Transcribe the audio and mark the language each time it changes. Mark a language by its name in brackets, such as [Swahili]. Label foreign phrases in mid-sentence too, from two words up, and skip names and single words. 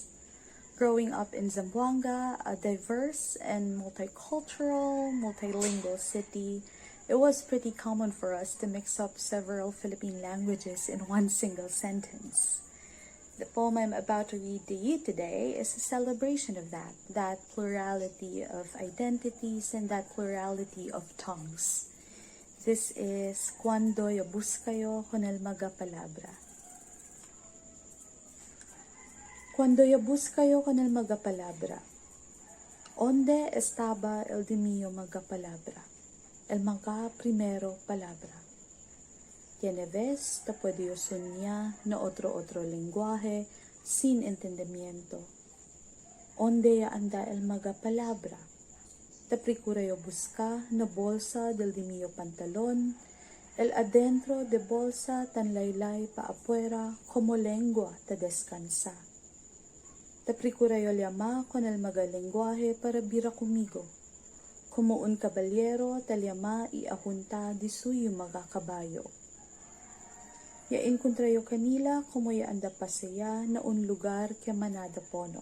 [English] Growing up in Zamboanga, a diverse and multicultural, multilingual city, it was pretty common for us to mix up several Philippine languages in one single sentence. The poem I'm about to read to you today is a celebration of that plurality of identities and that plurality of tongues. This is [Chavacano] Cuando yo buscayo con el magapalabra. Cuando yo buscayo con el magapalabra, ¿onde estaba el de mío magapalabra? El maga primero palabra. Tiene vez te puedo soñar na otro lenguaje sin entendimiento. ¿Onde anda el magapalabra? Te procura yo buscar na bolsa del de mío pantalón, el adentro de bolsa tan laylay pa afuera como lengua te descansa. Te procura yo llamar con el magalenguaje para bira conmigo. Como un caballero te llama y ajunta de suyo magakabayo. Ya encontré yo kanila como ya anda pasaya na un lugar que manada pono.